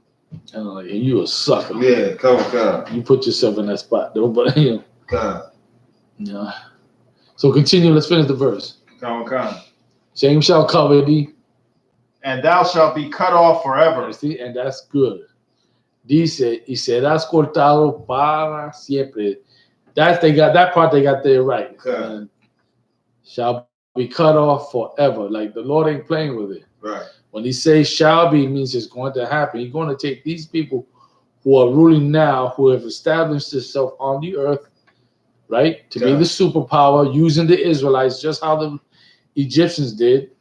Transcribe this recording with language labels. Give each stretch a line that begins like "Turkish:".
English: And I'm like, you a sucker. Yeah, come on, God. You put yourself in that spot, though. But you know, God. Yeah. So continue. Let's finish the verse. Come on, come. Shame shall cover thee, and thou shalt be cut off forever. See, and that's good.
Spanish: Dice, y serás cortado para siempre.
English: That part they got there right. Okay. Shall be cut off forever. Like the Lord ain't playing with it. Right. When he says shall be, means it's going to happen. He's going to take these people who are ruling now, who have established themselves on the earth, right, to be the superpower, using the Israelites, just how the Egyptians did.